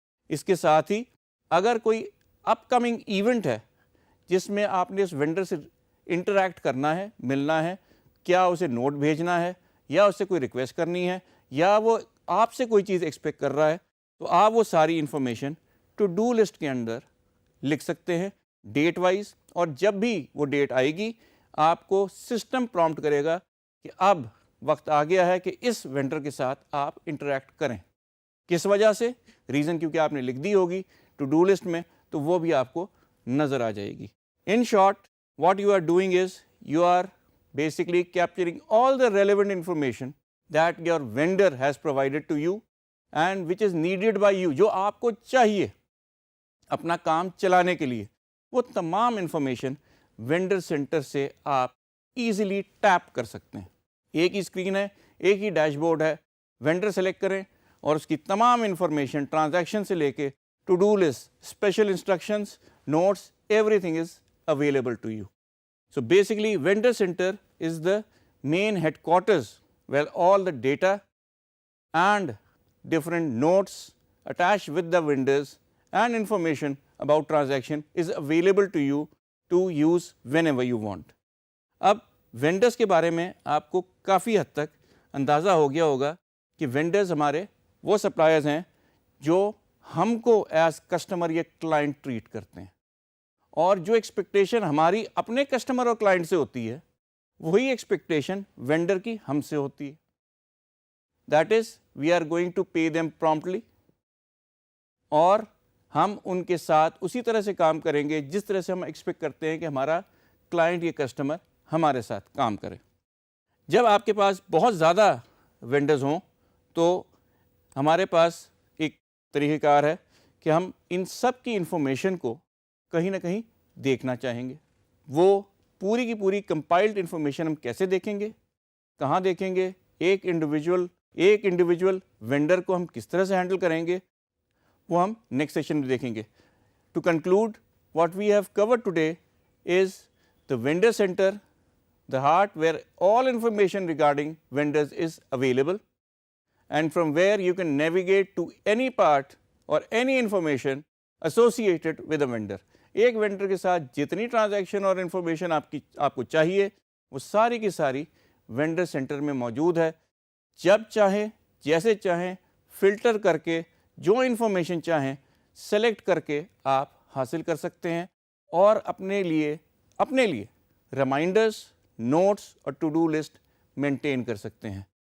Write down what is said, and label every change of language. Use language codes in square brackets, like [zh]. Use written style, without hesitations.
[ur] اس کے ساتھ ہی اگر کوئی اپ کمنگ ایونٹ ہے جس میں آپ نے اس وینڈر سے انٹریکٹ کرنا ہے، ملنا ہے، کیا اسے نوٹ بھیجنا ہے یا اس سے کوئی ریکویسٹ کرنی ہے یا وہ آپ سے کوئی چیز ایکسپیکٹ کر رہا ہے، تو آپ وہ ساری انفارمیشن ٹو ڈو لسٹ کے اندر لکھ سکتے ہیں ڈیٹ وائز. اور جب بھی وہ ڈیٹ آئے گی آپ کو سسٹم پرومپٹ کرے گا کہ اب وقت آ گیا ہے کہ اس وینڈر کے ساتھ آپ انٹریکٹ کریں. کس وجہ سے؟ ریزن کیونکہ آپ نے لکھ دی ہوگی ٹو ڈو لسٹ میں تو وہ بھی آپ کو نظر آ جائے گی. [en] In short what you are doing is you are basically capturing all the relevant information that your vendor has provided to you and which is needed by you. [ur] جو آپ کو چاہیے اپنا کام چلانے کے لیے وہ تمام انفارمیشن وینڈر سینٹر سے آپ ایزیلی ٹیپ کر سکتے ہیں. ایک ہی اسکرین ہے، ایک ہی ڈیش بورڈ ہے. وینڈر سلیکٹ کریں اور اس کی تمام انفارمیشن ٹرانزیکشن سے لے کے to do list, special instructions, notice, [en] Everything is available to you. So basically vendor center is the main headquarters where all the data and different notes attached with the vendors and information about transaction is available to you to use whenever you want. [ur] اب vendors کے بارے میں آپ کو کافی حد تک اندازہ ہو گیا ہوگا کہ وینڈرز ہمارے وہ سپلائرز ہیں جو ہم کو ایز کسٹمر یا کلائنٹ ٹریٹ کرتے ہیں، اور جو ایکسپیکٹیشن ہماری اپنے کسٹمر اور کلائنٹ سے ہوتی ہے وہی ایکسپیکٹیشن وینڈر کی ہم سے ہوتی ہے. [en] that is we are going to pay them promptly, [ur] اور ہم ان کے ساتھ اسی طرح سے کام کریں گے جس طرح سے ہم ایکسپیکٹ کرتے ہیں کہ ہمارا کلائنٹ یا کسٹمر ہمارے ساتھ کام کرے. جب آپ کے پاس بہت زیادہ وینڈرز ہوں تو ہمارے پاس ایک طریقہ کار ہے کہ ہم ان سب کی انفارمیشن کو کہیں نہ کہیں دیکھنا چاہیں گے. وہ پوری کی پوری کمپائلڈ انفارمیشن ہم کیسے دیکھیں گے، کہاں دیکھیں گے، ایک انڈیویجول وینڈر کو ہم کس طرح سے ہینڈل کریں گے، وہ ہم نیکسٹ سیشن میں دیکھیں گے. [en] To conclude what we have covered today is the vendor center, the heart where all information regarding vendors is available, and from where you can navigate to any part or any information associated with a vendor. [ur] ایک vendor کے ساتھ جتنی transaction اور information آپ کو چاہیے وہ ساری کی ساری وینڈر سینٹر میں موجود ہے. جب چاہیں جیسے چاہیں فلٹر کر کے جو انفارمیشن چاہیں سلیکٹ کر کے آپ حاصل کر سکتے ہیں، اور اپنے لیے ریمائنڈرز، نوٹس اور ٹو ڈو لسٹ مینٹین کر سکتے ہیں.